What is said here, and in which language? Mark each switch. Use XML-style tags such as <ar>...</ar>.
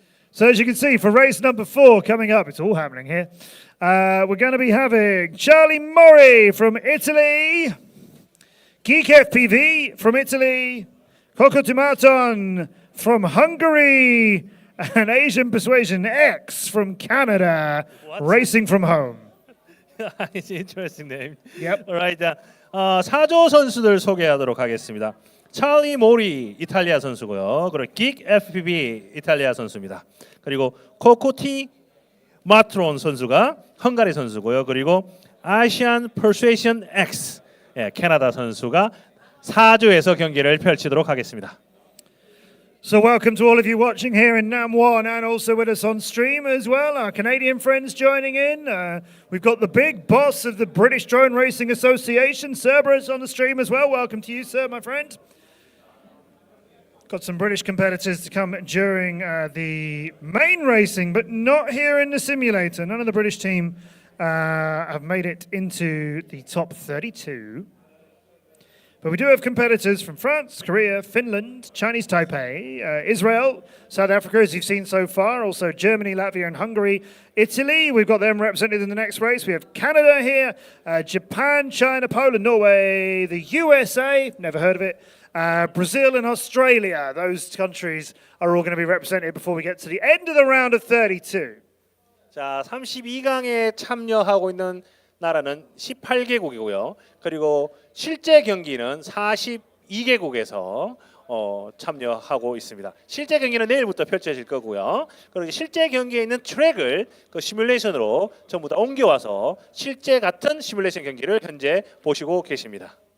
<en>So as you can see, for race number 4 coming up, it's all happening here. We're going to be having Charlie Mori from Italy, Geek FPV from Italy, Coco Tomaton from Hungary, and Asian Persuasion X from Canada, racing from home. It's an interesting name. Yep. Alright.</en> <ko>사조 선수들 소개하도록 하겠습니다. 찰리 모리 이탈리아 선수고요. 그리고 긱 FPV 이탈리아 선수입니다. 그리고 코코티 마트론 선수가 헝가리 선수고요. 그리고 아시안 퍼수에이션 X 캐나다 선수가 4조에서 경기를 펼치도록 하겠습니다.</ko> <en>So welcome to all of you watching here in Nam1 and also with us on stream as well. Our Canadian friends joining in. We've got the big boss of the British Drone Racing Association, Cerberus, on the stream as well. Welcome to you, sir, my friend. Got some British competitors to come during the main racing, but not here in the simulator. None of the British team have made it into the top 32. But we do have competitors from France, Korea, Finland, Chinese Taipei, Israel, South Africa, as you've seen so far, also Germany, Latvia, and Hungary. Italy, we've got them represented in the next race. We have Canada here, Japan, China, Poland, Norway, the USA, never heard of it, Brazil and Australia. Those countries are all going to be represented before we get to the end of the round of 32.</en> <ko>자, 32강에 참여하고 있는 나라는 18개국이고요. 그리고 실제 경기는 42개국에서 참여하고 있습니다. 실제 경기는 내일부터 펼쳐질 거고요. 그리고 실제 경기에 있는 트랙을 그 시뮬레이션으로 전부 다 옮겨와서 실제 같은 시뮬레이션 경기를 현재 보시고 계십니다.</ko>